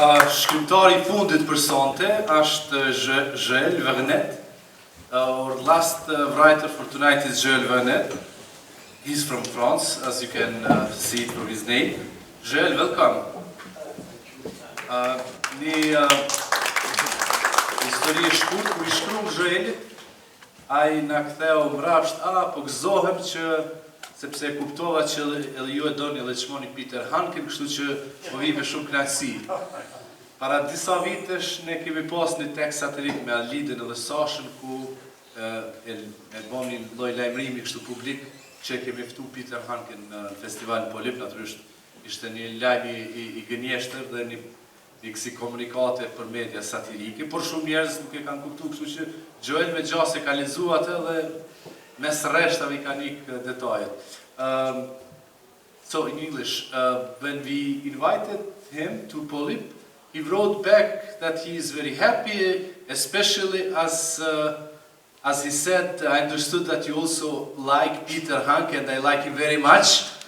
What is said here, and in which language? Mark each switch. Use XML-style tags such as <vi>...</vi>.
<sq>Shkrimtari i fundit për sonte është Joël Vernet.</sq> <en>Our last writer for tonight is Joël Vernet. He's from France, as you can see from his name. Joël, welcome.</en> <sq>Një histori e shkurt ku I shkruan Joëlit, ai na ktheu mrapsht, po gëzohem që sepse e kuptova që edhe ju e doni edhe çmoni Peter Hanken, kështu që po vi me shumë kënaqësi. Para disa vitesh ne kemi pas një tekst satirik me Alidën edhe Sašën ku e boni lloj lajmërimi kështu publik që kemi ftu Peter Hanken në festivalin Polip, natyrisht ishte një lajm i gënjeshtër dhe një kësi komunikate për media satirike, por shumë njerëz nuk e kanë kuptuar, kështu që Joël me gjase ka lexuar atë dhe mes rreshtave ka nik detajet.</sq> <en>So in English, when we invited him to Polip, he wrote back that he is very happy, especially as he said, I understood that you also like Peter Hanke, and I like him very much.</en>